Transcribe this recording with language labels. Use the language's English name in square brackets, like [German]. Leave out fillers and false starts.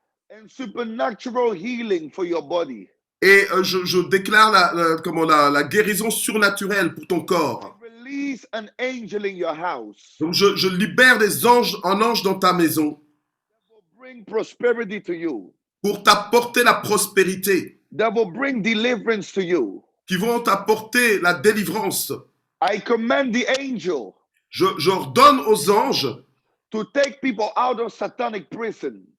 [English] And supernatural healing for your body. [French] Et je déclare la guérison surnaturelle pour ton corps. [English] Release an angel in your house. [French] Donc je libère un ange dans ta maison. [English] That will bring prosperity to you. [French] Pour t'apporter la prospérité. [English] That will bring deliverance to you. [French] Qui vont t'apporter la délivrance. [English] I command the angel. [French] J'ordonne aux anges. [English] To take people out of satanic prison.